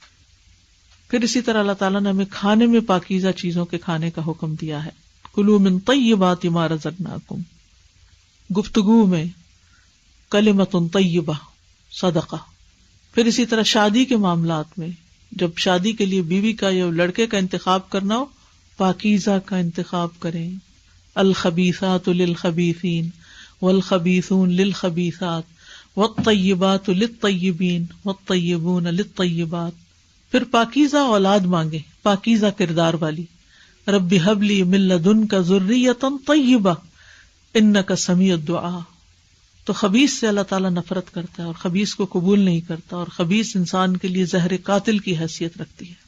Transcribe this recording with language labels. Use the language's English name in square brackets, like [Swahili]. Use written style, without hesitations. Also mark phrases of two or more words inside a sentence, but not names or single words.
[Urdu] پھر اسی طرح اللہ تعالیٰ نے ہمیں کھانے میں پاکیزہ چیزوں کے کھانے کا حکم دیا ہے، [Arabic] کلوا من طیبات ما رزقناکم۔ [Urdu] گفتگو میں [Arabic] کلمۃ طیبہ صدقہ۔ [Urdu] پھر اسی طرح شادی کے معاملات میں، جب شادی کے لیے بیوی کا یا لڑکے کا انتخاب کرنا ہو، پاکیزہ کا انتخاب کریں۔ [Arabic] الخبیثات للخبیثین والخبیثون للخبیثات والطیبات للطیبین والطیبون للطیبات۔ [Urdu] پھر پاکیزہ اولاد مانگے، پاکیزہ کردار والی۔ [Arabic] رب ہب لی من لدنک ذریۃ طیبہ انک سمیع الدعاء۔ [Urdu] تو خبیث سے اللہ تعالیٰ نفرت کرتا ہے اور خبیث کو قبول نہیں کرتا، اور خبیث انسان کے لیے زہر قاتل کی حیثیت رکھتی ہے۔